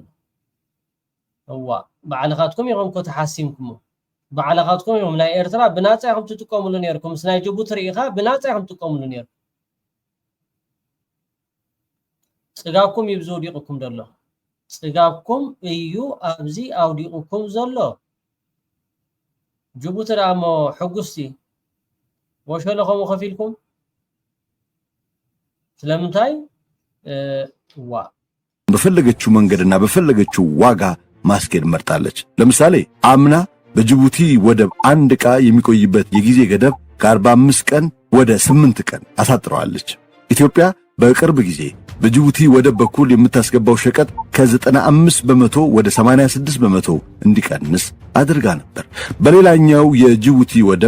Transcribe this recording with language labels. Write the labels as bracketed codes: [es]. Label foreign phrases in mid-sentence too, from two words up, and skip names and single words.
[ti] እዋ ባዕልኻትኩም ኢኹም ኮ ተሓሲምኩም ባዕልኻትኩም ኢኹም ናይ ኤርትራ ብናፃ ኢኹም ትጥቀሙሉ ነርኩም ምስ ናይ ጅቡቲ ርኢኻ ብናፃ ኢኹም ትጥቀሙሉ ነርኩም ፅጋብኩም ይብዙ ዲቕኩም ደሎ ጽጋብኩም እዩ ኣብዚ ኣውዲቁኩም ዘሎ ጅቡቲ ዳሞ ሕጉስቲ ወሸለኹም ከፊልኩም ስለምንታይ ዋ [am] በፈለገችው መንገድና በፈለገችው ዋጋ ማስኬድ መርጣለች። ለምሳሌ አምና በጅቡቲ ወደብ አንድ ዕቃ የሚቆይበት የጊዜ ገደብ ከ45 ቀን ወደ 8 ቀን አሳጥረዋለች። ኢትዮጵያ በቅርብ ጊዜ በጅቡቲ ወደብ በኩል የምታስገባው ሸቀጥ ከ95 በመቶ ወደ 86 በመቶ እንዲቀንስ አድርጋ ነበር። በሌላኛው የጅቡቲ ወደብ